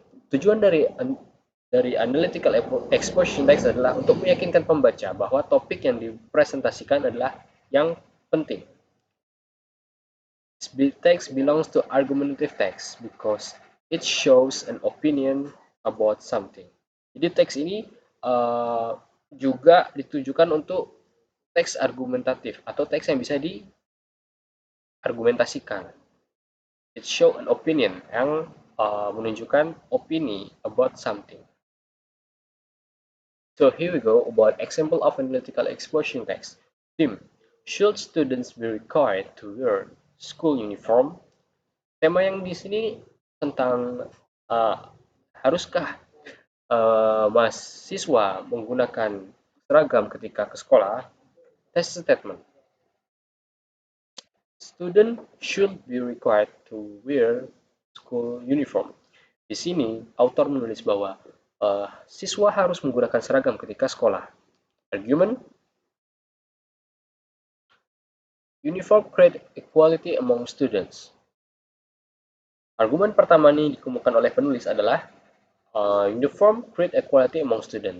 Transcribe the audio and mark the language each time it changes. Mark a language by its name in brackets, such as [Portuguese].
[Indonesian] Tujuan dari analytical exposition text adalah untuk meyakinkan pembaca bahwa topik yang dipresentasikan adalah yang penting. [English] This text belongs to argumentative text because it shows an opinion about something. [Indonesian] Jadi teks ini juga ditujukan untuk teks argumentatif atau teks yang bisa diargumentasikan. [English] It show an opinion [Indonesian] yang menunjukkan opini [English] about something. So here we go about example of analytical exposition text. Theme: should students be required to wear school uniform? [Indonesian] Tema yang di sini tentang haruskah mahasiswa menggunakan seragam ketika ke sekolah. [English] Test statement. Student should be required to wear school uniform. [Indonesian] Di sini, author menulis bahwa siswa harus menggunakan seragam ketika sekolah. [English] Argument: uniform create equality among students. [Indonesian] Argumen pertama ini dikemukakan oleh penulis adalah [English] uniform create equality among students.